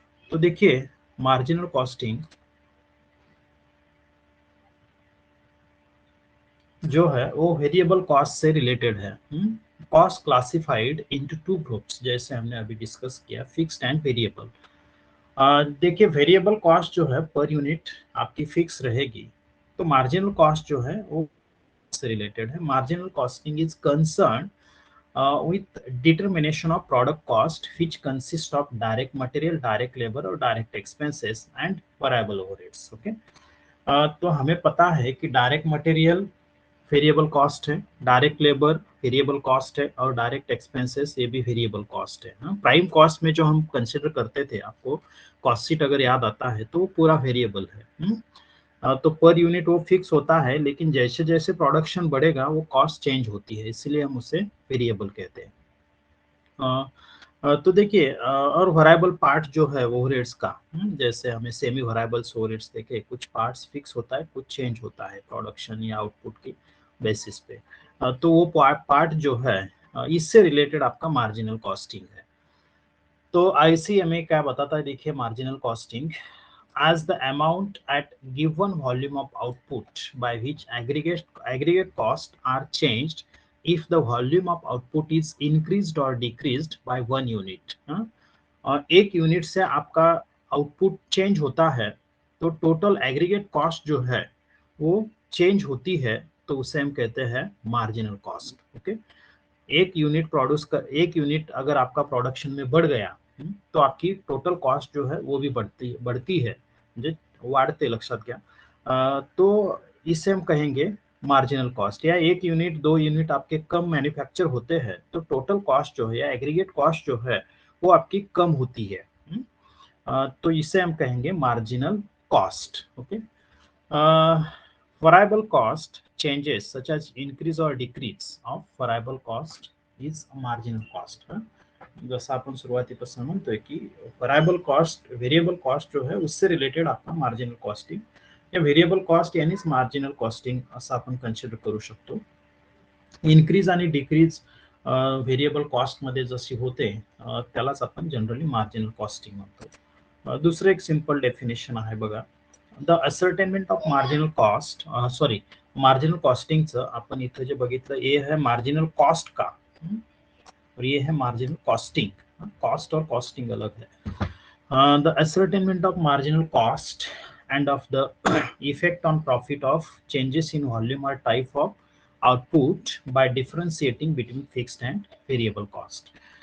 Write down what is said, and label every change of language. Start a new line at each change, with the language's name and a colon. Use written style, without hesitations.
Hindi: तो देखिए, marginal costing जो है वो वेरिएबल कॉस्ट से रिलेटेड है। Cost classified into two groups, जैसे हमने अभी डिस्कस किया, फिक्स्ड एंड वेरिएबल। देखिए, वेरिएबल कॉस्ट जो है पर यूनिट आपकी फिक्स रहेगी। तो मार्जिनल कॉस्ट जो है वो से रिलेटेड है।
English: Marginal costing is concern with determination of product cost which consists of direct material, direct labor और direct expenses and variable overheads।
Hindi: Okay, तो हमें पता है कि डायरेक्ट मटेरियल वेरिएबल कॉस्ट है, डायरेक्ट लेबर वेरिएबल कॉस्ट है और डायरेक्ट एक्सपेंसेस ये भी वेरिएबल कॉस्ट है। प्राइम कॉस्ट में जो हम कंसिडर करते थे, आपको कॉस्ट शीट अगर याद आता है तो वो पूरा वेरिएबल है। तो पर यूनिट वो फिक्स होता है, लेकिन जैसे जैसे प्रोडक्शन बढ़ेगा वो कॉस्ट चेंज होती है, इसलिए हम उसे वेरिएबल कहते हैं। तो देखिए, और वैरिएबल पार्ट जो है ओवरहेड्स का, जैसे हमें सेमी वैरिएबल्स ओवरहेड्स देखे, कुछ पार्ट्स फिक्स होता है, कुछ चेंज होता है प्रोडक्शन या आउटपुट की बेसिस पे। तो वो पार्ट जो है इससे रिलेटेड आपका मार्जिनल कॉस्टिंग है। तो आईसीएमए क्या बताता है, देखिए,
English: Marginal costing as the amount at given volume of output by which aggregate costs are changed if the volume of output is increased or decreased by 1 unit।
Hindi: और एक unit से आपका आउटपुट चेंज होता है तो टोटल एग्रीगेट कॉस्ट जो है वो चेंज होती है, तो उसे हम कहते हैं मार्जिनल कॉस्ट। ओके, एक यूनिट अगर आपका प्रोडक्शन में बढ़ गया, तो आपकी टोटल कॉस्ट जो है वो भी बढ़ती बढ़ती है,
Marathi: म्हणजे वाढते, लक्षात घ्या।
Hindi: तो इसे हम कहेंगे मार्जिनल कॉस्ट। या एक यूनिट, दो यूनिट आपके कम मैन्युफैक्चर होते हैं तो टोटल कॉस्ट जो है या एग्रीगेट कॉस्ट जो है वो आपकी कम होती है। तो इसे हम कहेंगे marginal cost.
English: Okay, variable cost changes such as increase or decrease of variable cost is marginal cost।
Marathi: जसं आपण सुरुवातीपासून म्हणतोय की variable cost, variable cost
Hindi: जो है उससे रिलेटेड आपका
Marathi: marginal costing या variable cost यानीच marginal costing असं आपण कन्सिडर करू शकतो। इन्क्रीज आणि डिक्रीज व्हेरिएबल कॉस्ट मध्ये जशी होते त्यालाच आपण जनरली मार्जिनल कॉस्टिंग म्हणतो। दुसरं एक सिंपल डेफिनेशन आहे बघा, the ascertainment of marginal cost, sorry marginal कॉस्टिंगचं आपण इथं जे बघितलं
Hindi: ये है मार्जिनल कॉस्ट का, और ये है मार्जिनल कॉस्टिंग। कॉस्ट और कॉस्टिंग अलग है।
English: The ascertainment of marginal cost and of the effect on profit of changes in volume or type of output by differentiating between fixed and variable cost।